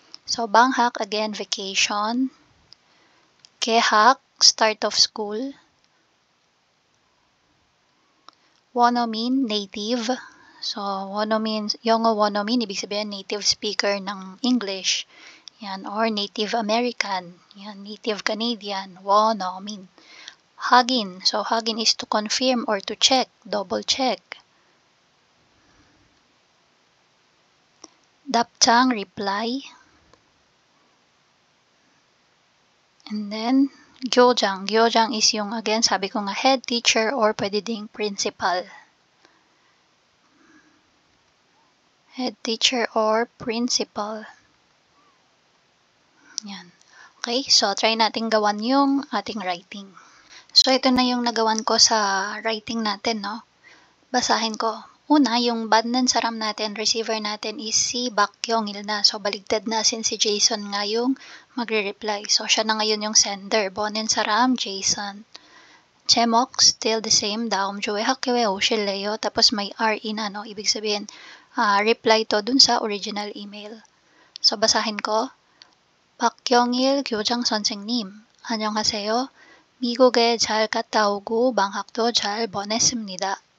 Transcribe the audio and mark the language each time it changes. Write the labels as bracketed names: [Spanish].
[English] So, 방학, again, vacation. 개학, start of school. 원어민, native. So, 원어민, 영어 원어민, [Filipino] ibig sabihin [English] native speaker ng English. Yan, or Native American. Yan, Native Canadian, 원어민. [Korean] 확인. [English] So, 확인 is to confirm or to check, double check. 답장, reply. And then, 교장. 교장 is [Filipino] yung, [English] again, [Filipino] sabi ko nga, [English] head teacher or [Filipino] pwede ding [English] principal. Head teacher or principal. [Filipino] Yan. Okay, so try natin gawan yung ating writing. So, ito na yung nagawan ko sa writing natin, no? Basahin ko. Una, yung 받는 saram natin, receiver natin is si Bakyongil na. So, baligtad na since si Jason nga yung magre-reply. So, siya na ngayon yung sender. 받는 saram, Jason. 제목, [English] still the same. [Korean] 다음 주에 학교에 오실래요? [Filipino] Tapos may RE na, no? Ibig sabihin, [English] reply to [Filipino] dun sa original email. So, basahin ko. [Korean] 박경일 교장 선생님, 안녕하세요. 미국에 잘 갔다 오고 방학도 잘 보냈습니다.